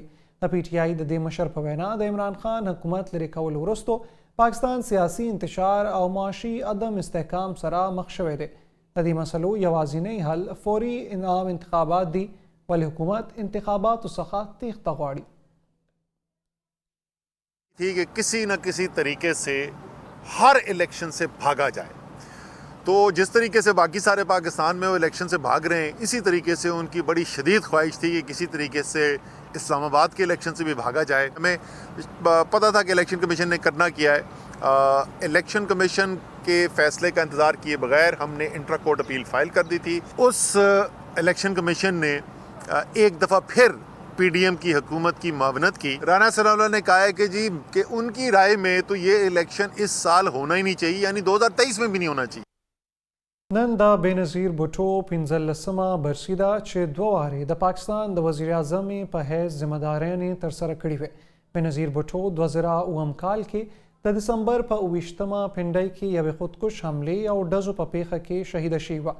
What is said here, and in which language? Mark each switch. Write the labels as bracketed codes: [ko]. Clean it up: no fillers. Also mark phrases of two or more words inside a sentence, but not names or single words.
[ps] د پی ټی آی د دې مشر په وینا د عمران خان حکومت لرې کولو وروستو پاکستان سیاسي انتشار او معاشي عدم استحکام سره مخ شوی دی. د دې مسلو یوازینی حل فوري انعام انتخابات دي ولې حکومت انتخاباتو څخه تیښته غواړي. [ur] تھی کہ کسی نہ کسی طریقے سے ہر الیکشن سے بھاگا جائے. تو جس طریقے سے باقی سارے پاکستان میں وہ الیکشن سے بھاگ رہے ہیں، اسی طریقے سے ان کی بڑی شدید خواہش تھی کہ کسی طریقے سے اسلام آباد کے الیکشن سے بھی بھاگا جائے. ہمیں پتا تھا کہ [en] election commission [ur] نے کرنا کیا ہے. [en] election commission [ur] کے فیصلے کا انتظار کیے بغیر ہم نے [en] intra court appeal file [ur] کر دی تھی. اس [en] election commission [ur] نے ایک دفعہ پھر پی ڈی ایم کی حکومت کی معاونت کی. رانا ثناء اللہ نے کہا ہے کہ جی کہ ان کی رائے میں تو یہ الیکشن اس سال ہونا ہی نہیں چاہیے، یعنی 2023 میں بھی نہیں ہونا چاہیے. [ps] نن د بېنظیر بوټو 15مه برسي ده چې دوه وارې د پاکستان د وزیر اعظم په حیث ذمهدارانې ترسره کړې وې. بېنظیر بوټو 2009 کال کې د دسمبر په 28مه پنډۍ کې یوې خودکش حملې او ډزو په پیښه کې شهیده شوې وه.